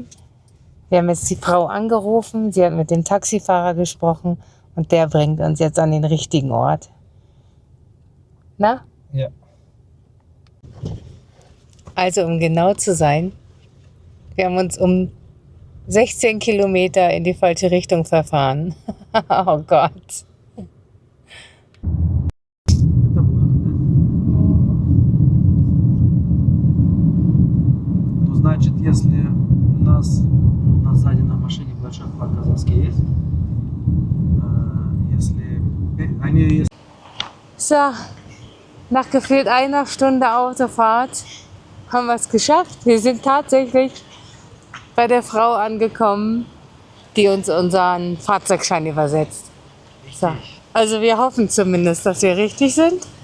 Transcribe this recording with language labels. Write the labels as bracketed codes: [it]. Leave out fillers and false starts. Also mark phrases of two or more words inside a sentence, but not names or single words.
[de] Wir haben jetzt die Frau angerufen, sie hat mit dem Taxifahrer gesprochen und der bringt uns jetzt an den richtigen Ort. Na? Ja. Also um genau zu sein, wir haben uns um 16 Kilometer in die falsche Richtung verfahren. Oh Gott. [ru] Ну, значит, если у нас сзади на машине большой флаг казахский есть, если [de] So, nach gefühlt 1 Stunde Autofahrt haben wir es geschafft. Wir sind tatsächlich bei der Frau angekommen, die uns unseren Fahrzeugschein übersetzt. So. Also wir hoffen zumindest, dass wir richtig sind.